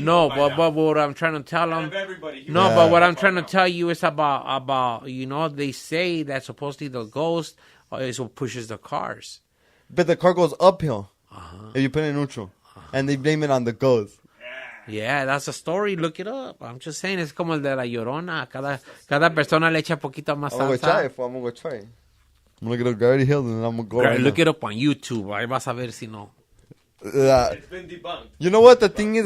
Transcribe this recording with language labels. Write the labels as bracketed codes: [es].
[en] No, but what I'm trying to tell him. But what I'm trying to tell you is about they say that supposedly the ghost is what pushes the cars. But the car goes uphill. If you put it in neutral. And they blame it on the ghost. Yeah, that's a story. Look it up. I'm just saying, [es] es como el de la Llorona. Cada persona le echa poquito más salsa. [en] I'm going to go try it. I'm going to look at Gravity Hill and I'm going to go right Look it up on YouTube. [es] Ahí vas a ver si no. [en] It's been debunked. You know what the thing is?